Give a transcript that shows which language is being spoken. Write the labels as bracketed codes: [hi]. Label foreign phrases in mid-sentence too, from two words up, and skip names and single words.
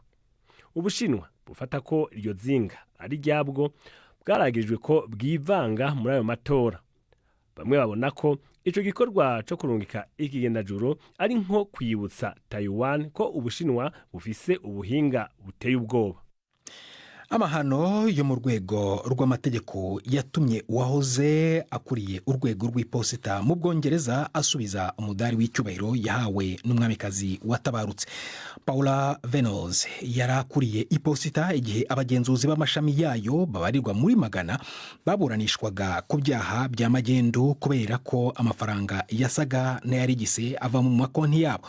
[rn] Ubushinwa bufata ko iryo zinga ari ryabwo bwaragijwe ko bwivanga muri ayo matora. Bamwe babona ko ico gikorwa cyo kurungika ikigendajuru ari nko kwibutsa Taiwan ko Ubushinwa bufise ubuhinga buteye ubwoba. [rw] Amahano yo mu rwego rw'amategeko yatumye uwahoze akuriye urwego rw'iposita mu Bwongereza asubiza umudari w'icyubahiro yahawe n'umwamikazi watabarutse. Paula Venables yarakuriye iposita igihe abagenzuzi b'amashami yayo babarirwa muri magana baburanishwaga ku byaha bya magendu kubera ko amafaranga yasaga n'ayarigise ava mu makonti yabo.